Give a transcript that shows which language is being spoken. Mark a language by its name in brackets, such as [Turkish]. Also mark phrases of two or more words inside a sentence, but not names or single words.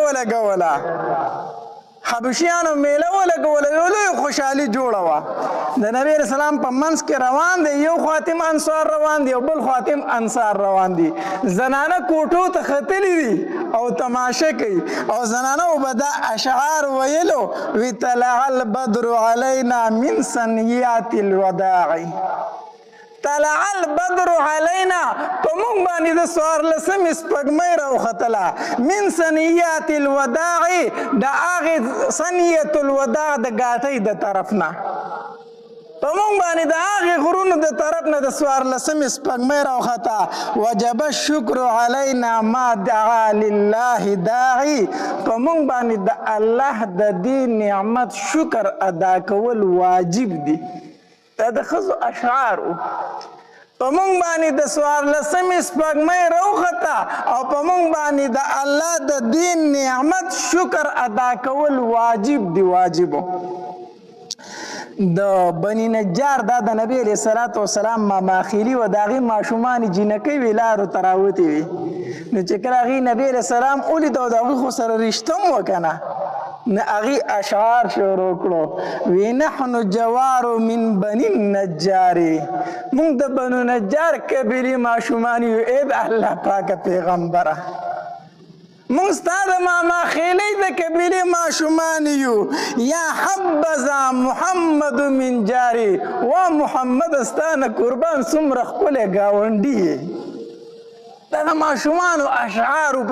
[Pashto] ولګوله حبشیانو میله ولګوله یو لوی خوشحالي جوړه وه د نبی [Arabic] علیہ السلام [Pashto] په منځ کې روان دی یو خاتم انصار روان دی او بل خاتم انصار روان دي زنانه کوټو ته ختلی دي او تماشه کوي او زنانه به دا اشعار ویلو وی [Arabic] طلع البدر علینا من ثنیات الوداع طلع البدر علینا [Pashto] په موږ باندې د څوارلسمې سپوږمۍ راوختله [Arabic] من ثنیات الوداع [Pashto] د هغې [Arabic] ثنیة الوداع [Pashto] د ګاټۍ د طرف نه په موږ باندې د هغې غرونو د طرف نه د څوارلسمې سپوږمۍ راوخته [Arabic] وجب الشکر علینا ما دعا لله داعي [Pashto] په موږ باندې د الله د دې نعمت شکر ادا کول واجب دي دا د ښځو اشعار په موږ باندې د څوارلسمې سپوږمۍ راوخته او په موږ باندې د الله د دې نعمت شکر ادا کول واجب دي واجبو د بني نجار دا د نبی [Arabic] علیه الصلاة والسلام [Pashto] ماماخیلي و د هغې ماشومان جینکۍ وې لارو ته راوتې وې نو چې کله هغې نبی [Arabic] علیه السلام [Pashto] ولید او د هغوی خو سره رشته هم وکنه نه هغې اشعار شروع کړو وی [Arabic] نحن جوار من بني النجار [Pashto] موږ د بنو نجار قبیلې ماشومان یو ای د الله پاکه پیغمبره موږ ستا د ماماخیلۍ د قبیلې ماشومان یو [Arabic] یا حبذا محمد من جاري وا محمد [Pashto] ستا نه قربان څومره ښکلی ګاونډي یې دا د ماشومانو اشعارو په